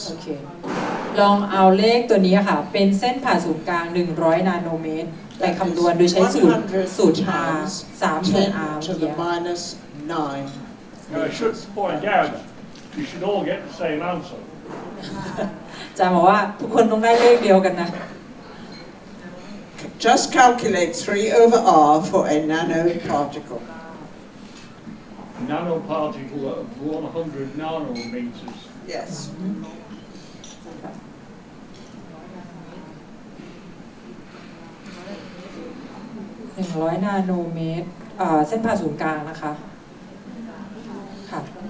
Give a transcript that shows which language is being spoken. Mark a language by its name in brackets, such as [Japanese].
[Thai] โอเคลองเอาเลขตัวนี้ค่ะเป็นเส้นผ่าศูนย์กลาง100นาโนเมตรไปคำนวณโดยใช้สูตร R 3ส่วน R [English] 10 to the minus 9. Now, I should point out, you should all get the same answer. [Thai] จะบอกว่าทุกคนต้องได้เลขเดียวกันนะ [English] Just calculate 3 over R for a nanoparticle. Nanoparticle of 100 nanometers. Yes. [Thai] 100นาโนเมตรเส้นผ่าศูนย์กลางนะคะค่ะ